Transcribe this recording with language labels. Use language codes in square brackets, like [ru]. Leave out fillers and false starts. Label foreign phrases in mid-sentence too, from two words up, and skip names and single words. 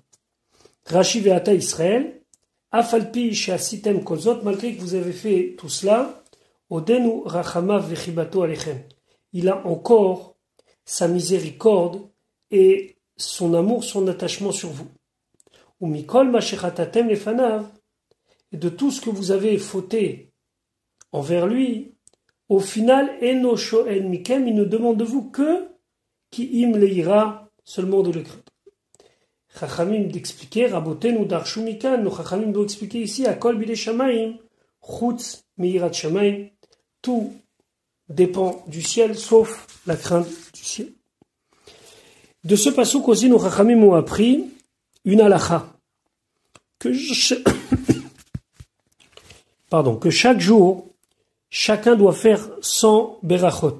[he] רש"י ועתה ישראל, אף על פי שעשיתם כזאת, [fr] malgré que vous avez fait tout cela, [he] עודנו רחמיו וחיבתו עליכם. [fr] Il a encore sa miséricorde et son amour, son attachement sur vous. [he] ומכל מה שחטאתם לפניו, [fr] et de tout ce que vous avez fauté envers lui, au final, [he] אינו שואל מכם, [fr] il ne demande de vous que [he] כי אם ליראה, [fr] seulement de le craindre. Chachamim d'expliquer, [he] רבותינו דרשו מכאן, [fr] nos chachamim doivent expliquer ici, [he] הכל בידי שמים חוץ מיראת שמים, [fr] tout dépend du ciel, sauf la crainte du ciel. De ce pasuk aussi, nos chachamim ont appris une halakha, que chaque jour, chacun doit faire 100 berachot.